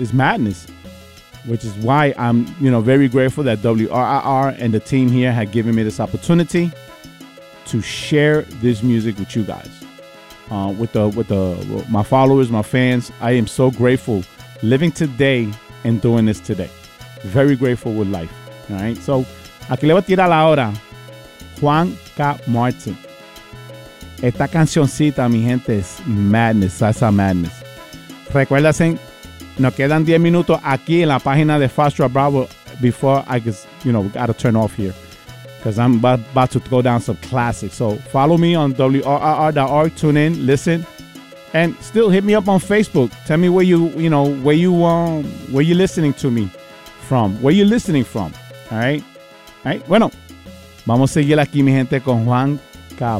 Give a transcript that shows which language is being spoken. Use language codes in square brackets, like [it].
[en] It's madness, which is why I'm, very grateful that WRIR and the team here have given me this opportunity to share this music with you guys, with my followers, my fans. I am so grateful living today and doing this today. Very grateful with life, all right? [es] So, aquí le voy a tirar la hora. Juan K. Martin. Esta cancioncita, mi gente, es madness, salsa madness. Recuérdense, nos quedan 10 minutos aquí en la página de [en] Fast Track Bravo before I just, gotta turn off here because I'm about to go down some classics. So follow me on WRIR.org, tune in, listen, and still hit me up on Facebook. Tell me where you're listening to me from, where you're listening from, all right? [es] Bueno, vamos a seguir aquí, mi gente, con Juan K.